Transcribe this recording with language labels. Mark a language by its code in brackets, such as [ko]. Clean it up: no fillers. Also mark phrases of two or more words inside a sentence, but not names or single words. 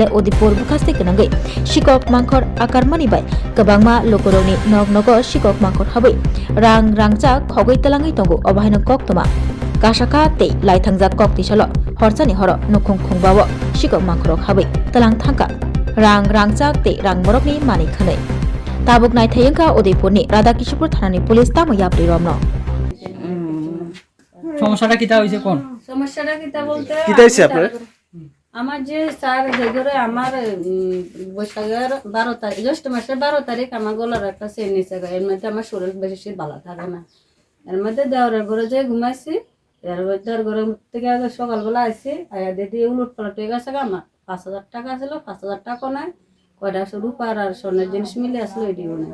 [trp] उदयपुर बुखास्ते गनांगै शिकक मांखर आकारमानि बाय गोबांमा लोकरनि नग नग शिकक मांखर हाबै रां रांचा खगै तलाङै तंगो अबाहायन कक्तमा कासाका ते लाइथांजा कक्तिसाल हरसानि हर नुकुम खुंबाव शिकक मांखरक हाबै तलां थांका रां रांचा ते रां बरकनि मानि खनै ताबुक नायथायंका उदयपुरनि राधाकिशोरपुर थानानि पुलिस तामो याबरि रमनो [bn] সমস্যাটা কিটা হইছে কোন সমস্যাটা কিটা বলতে কিটা হইছে আপনার আমার যে স্যার যেগুলো আমার বৈশাখের 12 তারিখ জ্যৈষ্ঠ মাসের 12 তারিখ আমার গলার একটা চেন নিচে গেছে এর মধ্যে আমার শরীর বেশি ভালো থাকে না এর মধ্যে দেওয়ারের ঘরে যে ঘুমাইছি এর মধ্যে ঘরে থেকে সকালবেলা আইছি আয়া দিদি উলট পালট হয়ে গেছে আমার 5000 টাকা ছিল 5000 টাকা নাই কয়টা রূপার আর স্বর্ণের জিনিস মিলে আসলো এটিও না